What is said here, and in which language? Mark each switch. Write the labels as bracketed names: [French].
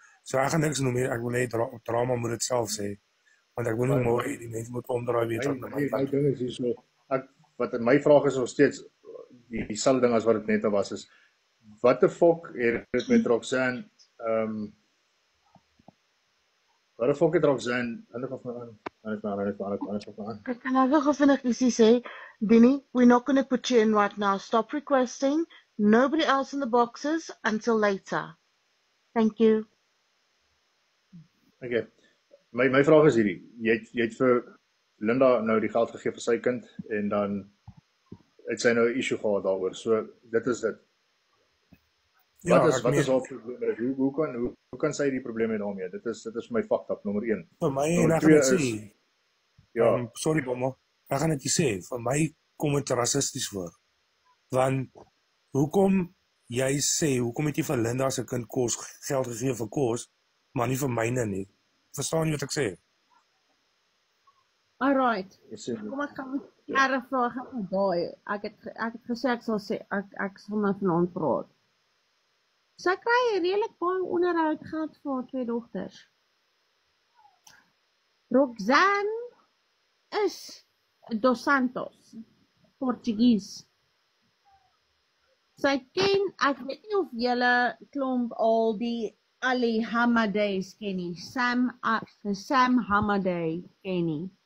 [Afrikaans] So ek gaan niks noem meer, ek wil net drama moet dit self sê, want ek wil nie môre die mense moet omdraai weet wat my ding is hier so, wat my vraag is nog steeds dieselfde ding as wat dit net was, is wat the fuck het dit met Roxanne, wat the fuck het Roxanne, Can I go vinnig ietsie sê? [English] Dinny, we're not going to put you in right now. Stop requesting. Nobody else in the boxes until later. Thank you. [Afrikaans] Okay. My vraag is hierdie. Jy het vir Linda nou die geld gegee vir sy kind en dan het sy nou 'n issue gehad daaroor. So dit is dit. Wat is haar probleem? Hoe kan sy die probleme daarmee? Dit is vir my fucked up, nommer 1. Vir my en ek gaan dit sê. Ja, sorry Bomma. Ek gaan dit sê, vir my kom dit rassisties voor. Want hoekom jy sê, hoekom het jy vir Linda se kind geld gegee vir kos, maar nie vir myne nie? Verstaan jy wat ek sê? [English] Alright. [Afrikaans] Kom ek gaan klare vrae op daai. Ek het gesê ek sal sê ek sal nou vanaand praat. Sy kry redelik baie onderhoud geld vir haar 2 dogters. Roxanne is Dos Santos, Portuguese. Sy ken, ek weet nie of julle klomp al die Ali Hamadeh ken nie, Sam Hamadeh ken nie.